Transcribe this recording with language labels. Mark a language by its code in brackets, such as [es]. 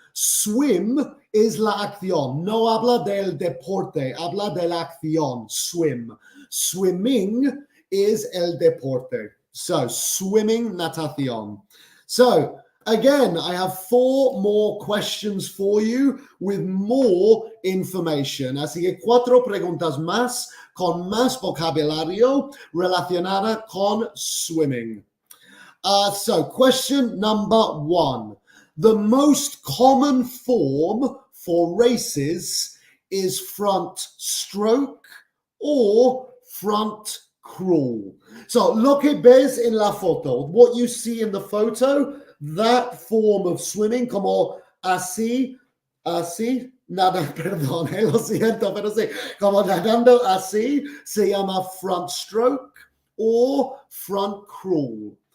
[es] Swim is la acción. No habla del deporte, habla de la acción. [en] Swim. Swimming is [es] el deporte. [en] So swimming, natación. So again, I have 4 more questions for you with more information. [es] Así que 4 preguntas más con más vocabulario relacionada con swimming. [en] So question number 1. The most common form for races is front stroke or front crawl. [es] So lo que ves en la foto, [en] what you see in the photo, that form of swimming, [es] como así, nada, perdón, lo siento, pero sí, como nadando así, se llama front stroke or front crawl.